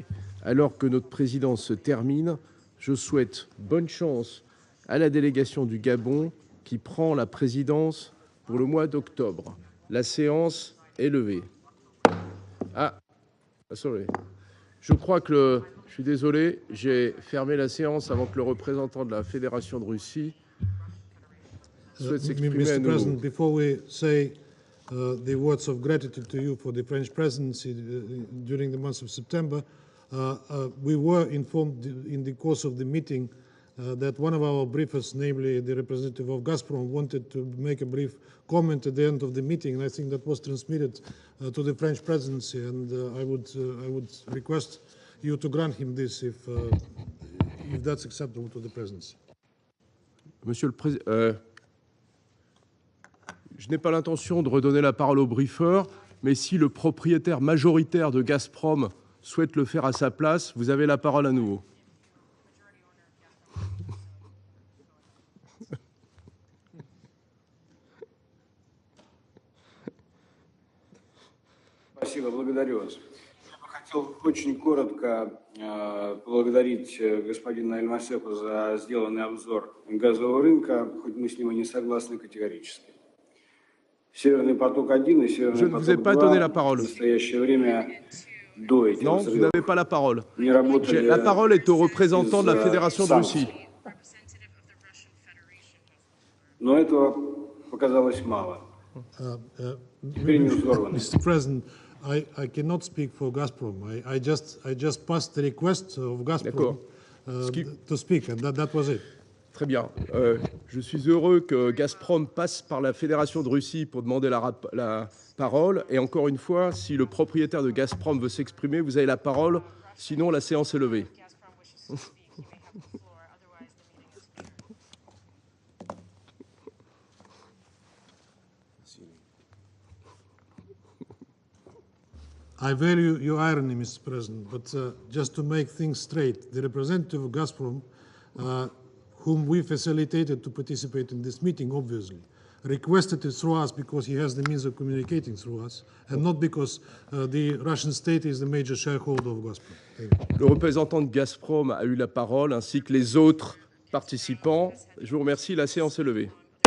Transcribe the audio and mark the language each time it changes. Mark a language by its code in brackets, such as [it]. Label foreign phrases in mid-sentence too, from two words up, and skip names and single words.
[fr] Alors que notre présidence se termine, je souhaite bonne chance à la délégation du Gabon qui prend la présidence pour le mois d'octobre. La séance est levée. Sorry. Je crois que je suis désolé, j'ai fermé la séance avant que le représentant de la Fédération de Russie souhaite s'exprimer à [en] Mr. [fr] nouveau. [en] President, before we say the words of gratitude to you for the French presidency during the month of September, we were informed in the course of the meeting that one of our briefers, namely the representative of Gazprom, wanted to make a brief comment at the end of the meeting, and I think that was transmitted to the French presidency, and I would request you to grant him this if that's acceptable to the presidency. [fr] Monsieur le Président, je n'ai pas l'intention de redonner la parole au briefeur, mais si le propriétaire majoritaire de Gazprom souhaite le faire à sa place, vous avez la parole à nouveau. [ru] Спасибо, благодарю вас. Я бы хотел очень коротко поблагодарить господина Эльмасепа за сделанный обзор газового рынка, хоть мы с ним и не согласны категорически. Северный поток-1 и Северный поток-2 в настоящее время до этих [fr] Non, vous [ru] взрывов [fr] n'avez pas la parole. [ru] не работали [fr] La parole est au représentant de la Fédération de [ru] санкций. [fr] Russie. [ru] Но этого показалось мало. Теперь не взорваны. [en] Mr. President, I cannot speak for Gazprom. I just passed the request of Gazprom to speak, and that was it. [fr] Très bien. Je suis heureux que Gazprom passe par la Fédération de Russie pour demander la parole. Et encore une fois, si le propriétaire de Gazprom veut s'exprimer, vous avez la parole. Sinon, la séance est levée. [en] I value your irony, Mr. President, but just to make things straight, the representative of Gazprom, whom we facilitated to participate in this meeting, obviously, requested it through us because he has the means of communicating through us, and not because the Russian state is the major shareholder of Gazprom. [fr] Le représentant de Gazprom a eu la parole, ainsi que les autres participants. Je vous remercie. La séance est levée.